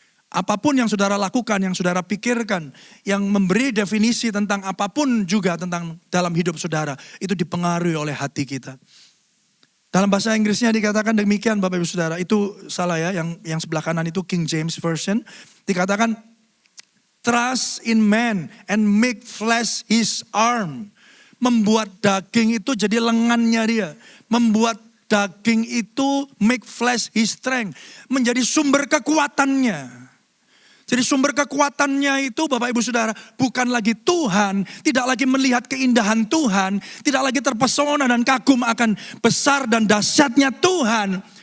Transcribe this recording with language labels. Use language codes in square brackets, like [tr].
[id] Apapun yang saudara lakukan, yang saudara pikirkan, yang memberi definisi tentang apapun juga tentang dalam hidup saudara, itu dipengaruhi oleh hati kita. Dalam bahasa Inggrisnya dikatakan demikian Bapak Ibu Saudara, itu salah ya, yang sebelah kanan itu King James Version. [en] Dikatakan, trust in man and make flesh his arm. [id] Membuat daging itu jadi lengannya dia. Membuat daging itu [en] make flesh his strength. [id] Menjadi sumber kekuatannya. Jadi sumber kekuatannya itu Bapak Ibu Saudara bukan lagi Tuhan, tidak lagi melihat keindahan Tuhan, tidak lagi terpesona dan kagum akan besar dan dahsyatnya Tuhan.